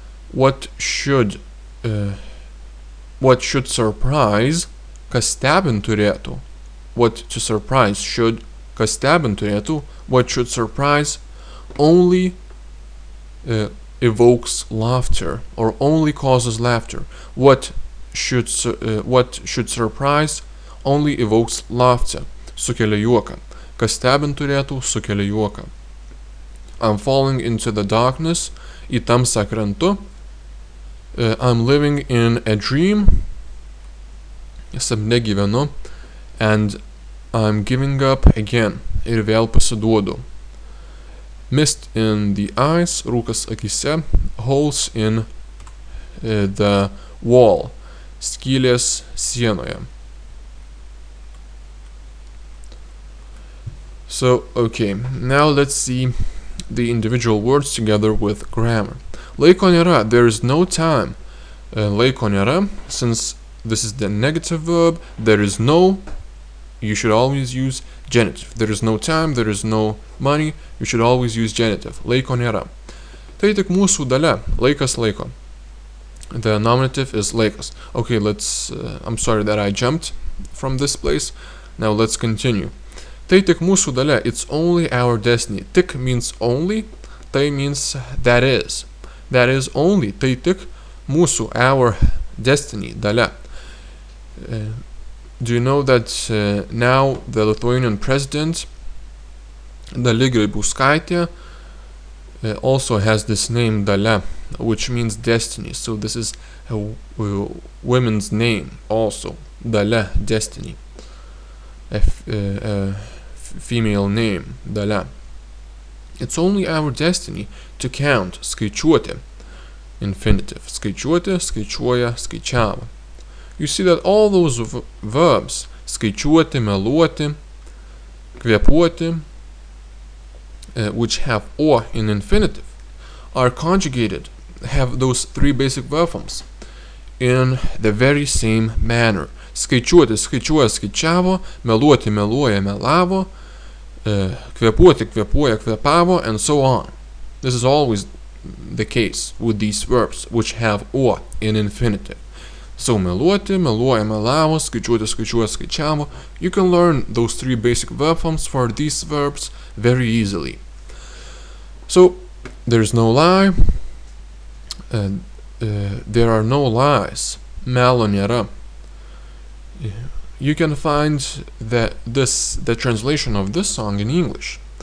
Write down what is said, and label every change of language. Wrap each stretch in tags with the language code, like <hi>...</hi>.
<en>What should surprise,</en> <lt>kas stebint turėtų.</lt> <en>What to surprise should,</en> <lt>kas stebint turėtų.</lt> <en>What should surprise only evokes laughter, or only causes laughter. What should surprise only evokes laughter,</en> <lt>sukelia juoką. Kas stebint turėtų, sukelia juoką.</lt> <en>I'm falling into the darkness,</en> <lt>į tamsą krentu.</lt> <en>I'm living in a dream,</en> <lt>sapne gyvenu.</lt> <en>And I'm giving up again,</en> <lt>ir vėl pasiduodu.</lt> <en>Mist in the eyes,</en> <lt>rūkas akyse.</lt> <en>Holes in the wall,</en> <lt>skylės sienoje.</lt> <en>So, okay, now let's see the individual words together with grammar.</en> <lt>Laiko nėra,</lt> <en>there is no time. Laiko nėra, since this is the negative verb, there is no, you should always use genitive. There is no time, there is no money, you should always use genitive.</en> <lt>Laiko nėra. Tai tik mūsų dalia, laikas laiko.</lt> <en>The nominative is laikas. Okay, I'm sorry that I jumped from this place. Now let's continue.</en> <lt>Tai tik mūsų dalia,</lt> <en>it's only our destiny. Tik means only, tai means that is. That is only,</en> <lt>tai tik mūsų,</lt> <en>our destiny, dalia. Do you know that now the Lithuanian president, Dalia Grybauskaitė, also has this name Dalia, which means destiny. So this is a woman's name also, Dalia, destiny. A female name, Dalia. It's only our destiny to count, skaičiuoti, infinitive.</en> <lt>Skaičiuoti, skaičiuoja, skaičiavo.</lt> <en>You see that all those verbs, skaičiuoti, meluoti, kvėpuoti, which have o in infinitive, are conjugated, have those three basic verb forms in the very same manner.</en> <lt>Skaičiuoti, skaičiuoja, skaičiavo, meluoti, meluoja, melavo, kvėpuoti, kvėpuoja, kvėpavo, and so on.</lt> <en>This is always the case with these verbs, which have o in infinitive.</en> <lt>So, meluoti, meluoja, melavo, skaičiuoti, skaičiuoja, skaičiavo.</lt> <en>You can learn those three basic verb forms for these verbs very easily. So, there's no lie, there are no lies,</en> <lt>melo nėra.</lt> <en>You can find the translation of this song in English.</en>